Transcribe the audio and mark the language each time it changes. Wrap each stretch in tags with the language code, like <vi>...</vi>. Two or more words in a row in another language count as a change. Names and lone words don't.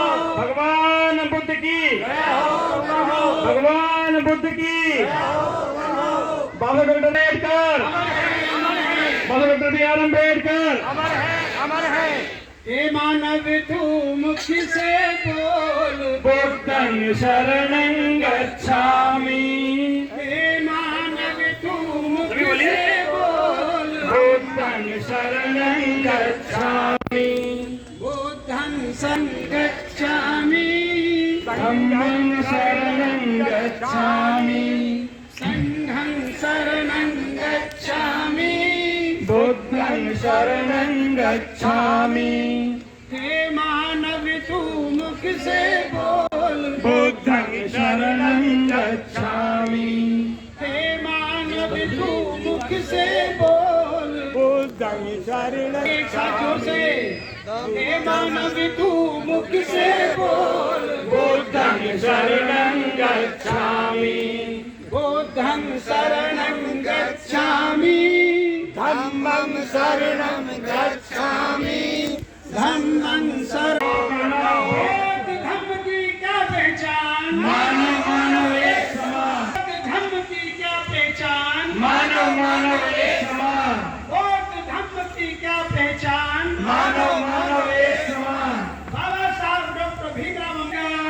<hi>भगवान बुद्ध की दया हो करुणा हो। भगवान बुद्ध की बाबा डॉक्टर अम्बेडकर बाबा डॉक्टर BR अम्बेडकर अमर है अमर है। ए मानव तू मुख से बोल</hi> <pi>बुद्धं शरणं गच्छामि</pi> <hi>हे मानव तू मुख से बोल</hi> <pi>बुद्धं शरणं गच्छामि बुद्धं संगच्छामि धम्मं शरणं गच्छामि संघं शरणं गच्छामि बुद्धं शरणं गच्छामि</pi> <hi>हे मानव तू मुख से बोल</hi> <pi>बुद्धं शरणं गच्छामि</pi> <hi>हे मानव तू मुख से बोल</hi> <pi>बुद्धं शरणं</pi> <hi>एक साथों से हे मानव तू मुख से बोल</hi> <pi>बुद्धं शरणं गच्छामि बुद्धं शरणं गच्छामि धम्मं शरणं गच्छामि धम्मं शरणं</pi> <hi>धम्म की क्या पहचान मानव मानव एक समान धम्म की क्या पहचान मानव मानव एक समान बौद्ध धम्म की क्या पहचान मानव मानव एक समान। बाबा साहब डॉक्टर भीमराव अम्बेडकर</hi>